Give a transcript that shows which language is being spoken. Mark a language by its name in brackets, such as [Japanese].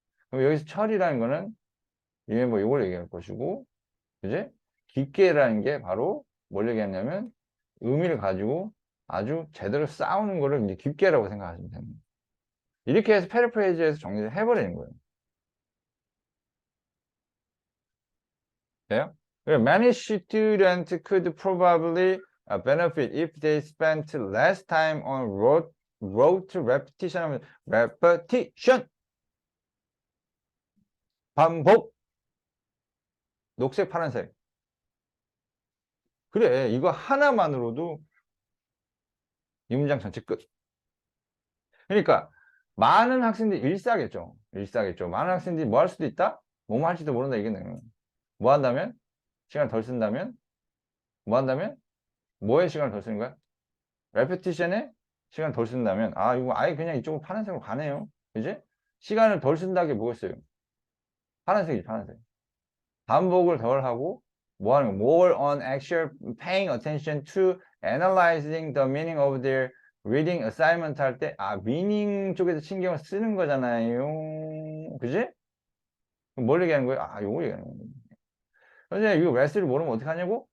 [Korean] 그럼 여기서 철이라는 거는 리멤버 이걸 얘기할 것이고, 그지? 깊게라는 게 바로 뭘 얘기하냐면 의미를 가지고 아주 제대로 싸우는 거를 이제 깊게라고 생각하시면 됩니다. 이렇게 해서 패러프레이즈에서 정리를 해버리는 거예요. 돼요? [English] Many students could probably benefit if they spent less time on rote repetition [Korean] 하면 repetition 반복 녹색 파란색 그래 이거 하나만으로도 이 문장 전체 끝. 그러니까 많은 학생들이 일사겠죠. 많은 학생들이 뭐 할 수도 있다? 뭐뭐 할지도 모른다 이겠네요. 뭐 한다면? 시간 덜 쓴다면? 뭐 한다면? 뭐에 시간을 덜 쓰는 거야? 레페티션에 시간을 덜 쓴다면 아 이거 아예 그냥 이쪽으로 파란색으로 가네요. 그지? 시간을 덜 쓴다는 게 뭐겠어요? 파란색이지 파란색. 반복을 덜 하고 뭐 하는 거? [English] More on actual paying attention to analyzing the meaning of their reading assignment [Korean] 할 때 아 meaning 쪽에서 신경을 쓰는 거잖아요. 그지? 그럼 뭘 얘기하는 거예요? 아 요거 얘기하는 거예요. 선생님 이거 레스를 모르면 어떻게 하냐고?